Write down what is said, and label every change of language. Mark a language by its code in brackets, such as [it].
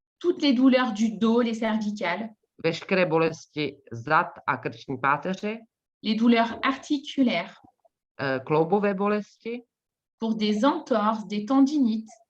[fr] toutes les douleurs du dos, les cervicales, [cs] veškeré bolesti zad a krční páteře, [fr] les douleurs articulaires, [cs] kloubové bolesti, [fr] pour des entorses, des tendinites,